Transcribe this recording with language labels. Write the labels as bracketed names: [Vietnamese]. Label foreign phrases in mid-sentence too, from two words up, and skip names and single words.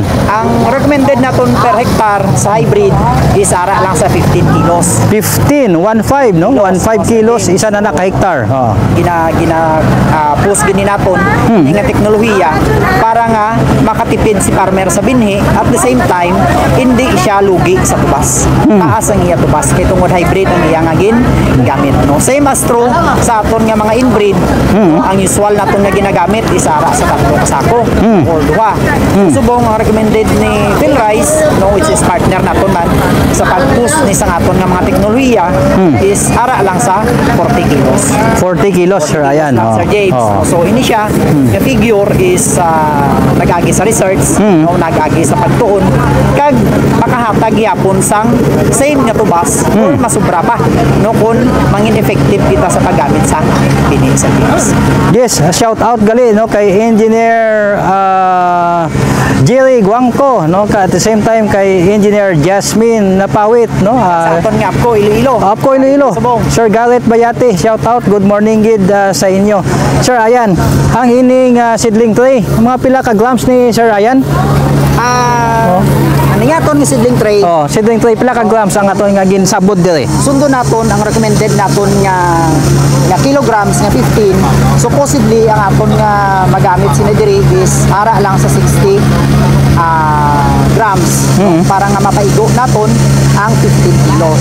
[Hiligaynon] Ang recommended naton per hectare sa hybrid is ara lang sa 15 kilos. 15 no. 15 kilos isa na ka-hectare. Oh. Post gini naton nga teknolohiya para nga makatipid si farmer sa binhi [English] at the same time [Hiligaynon] hindi siya lugi sa tubas. Taas ang iya tubas kay tungod hybrid ang iya nga gamit no. [English] Same as true [Hiligaynon] sa aton nga mga inbreed. Ang usual naton nga ginagamit is ara sa 3 ka sako or 2. Subong ang recommended ni Phil Rice no, which is partner naton man sa pag-push ni sa aton nga mga teknolohiya is ara lang sa 40 kilos. 40 kilos, Sir Ryan. Sir James. So ini siya, [English] the figure is [Hiligaynon] nag-agi sa research, no, nag-agi sa pagtuon kag makahatag yapon sang same nga tubas or masubra pa no kun mangin effective kita sa paggamit sa binhi sa James. Yes, [English] shout out [Hiligaynon] gali no kay Engineer Jerry Guangco no [English] at the same time [Hiligaynon] kay Engineer Jasmine Napawit no. Sa aton nga Apco Iloilo. Apco Iloilo. Subong. Sir Garrett Bayate, [English] shout out, good morning [Hiligaynon] gid sa inyo. Sir Ayan, ang ining [English] seedling tray, [Hiligaynon] mga pila ka grams ni Sir Ayan? Ano nga aton nga [English] seedling tray? [Hiligaynon] Oh, [English] seedling tray [Hiligaynon] pila ka grams ang aton nga ginsabod dire? Sundo naton ang recommended naton nga kilograms nga 15. So possibly ang aton nga magamit sina diri is ara lang sa 60 grams para nga mapaigo naton ang 15 kilos.